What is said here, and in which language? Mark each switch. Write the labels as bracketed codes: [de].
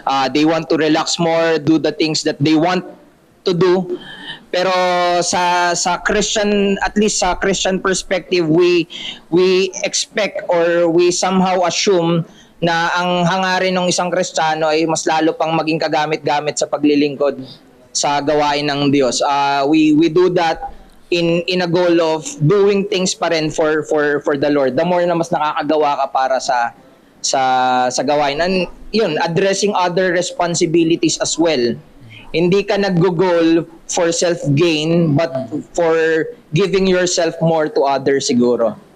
[en] They want to relax more, do the things that they want to do. [tl] Pero sa Christian, at least sa Christian perspective, [en] we expect or we somehow assume [tl] na ang hangarin ng isang Kristiyano ay mas lalo pang maging kagamit-gamit sa paglilingkod sa gawain ng Diyos. [en] We do that in a goal of doing things [tl] pa rin [en] for the Lord. The more [tl] na mas nakakagawa ka para sa gawain. [en] And yun, addressing other responsibilities as well. [tl] Hindi ka nag-goal [en] for self-gain, but for giving yourself more to others siguro.